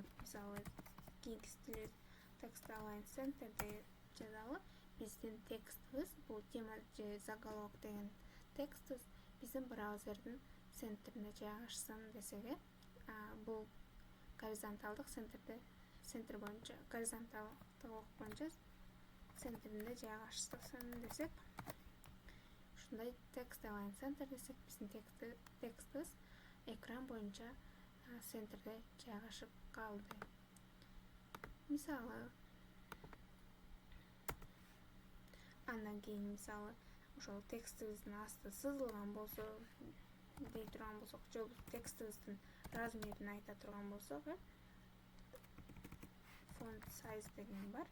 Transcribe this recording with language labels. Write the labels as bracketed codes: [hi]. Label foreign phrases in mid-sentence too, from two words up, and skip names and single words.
[ky] Мисалы, кийинки стилибиз [en] text align center [ky] деп жазалы. Биздин текстибиз бул тема же заголовок деген текстибиз биздин браузердин центрине жайгашсын десек, бул горизонталдык центр боюнча горизонталдык боюнча центрине жайгашсын десек, ушундай [en] text align center [ky] десек, биздин текстибиз экран боюнча центрде жайгашып калды. Мисалы, андан кийин мисалы ошол текстибиздин асты сызылган болсо дей турган болсок, же текстибиздин размерин айта турган болсок, [en] font size [ky] деген бар.